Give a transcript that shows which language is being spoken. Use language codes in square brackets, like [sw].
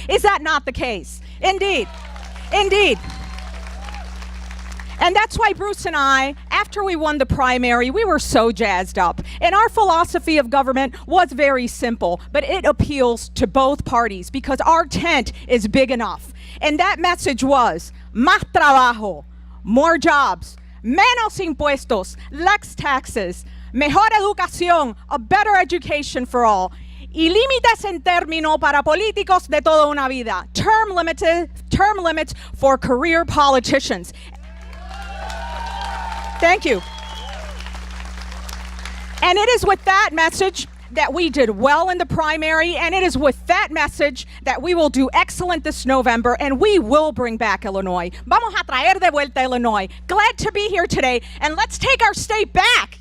[en] Is that not the case? Indeed. Indeed. And that's why Bruce and I, after we won the primary, we were so jazzed up. And our philosophy of government was very simple, but it appeals to both parties because our tent is big enough. And that message was, [es] más trabajo, [en] more jobs, [es] menos impuestos, [en] less taxes, [es] mejor educación, [en] a better education for all, [es] y límites en término para políticos de toda una vida, [en] term limits for career politicians. Thank you. And it is with that message that we did well in the primary, and it is with that message that we will do excellent this November, and we will bring back Illinois. [es] Vamos a traer de vuelta Illinois. [en] Glad to be here today, and let's take our state back.